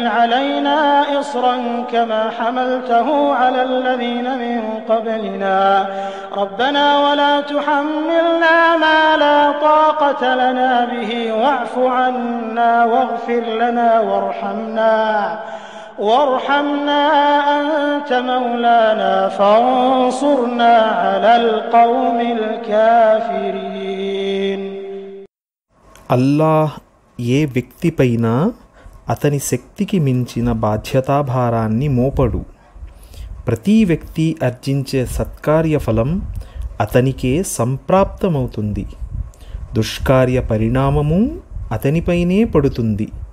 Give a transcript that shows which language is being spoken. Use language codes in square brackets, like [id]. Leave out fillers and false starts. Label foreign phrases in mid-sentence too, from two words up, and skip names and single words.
[ar] علينا إصرا كما حملته على الذين من قبلنا ربنا ولا تحملنا ما لا طاقة لنا به واعف عنا واغفر لنا وارحمنا أنت مولانا فانصرنا على القوم الكافرين. [te] అల్లాహ్ ఏ వ్యక్తిపైన అతని శక్తికి మించిన బాధ్యతాభారాన్ని మోపడు. ప్రతి వ్యక్తి ఆర్జించే సత్కార్య ఫలం అతనికే సంప్రాప్తమవుతుంది. దుష్కార్య పరిణామము అతనిపైనే పడుతుంది.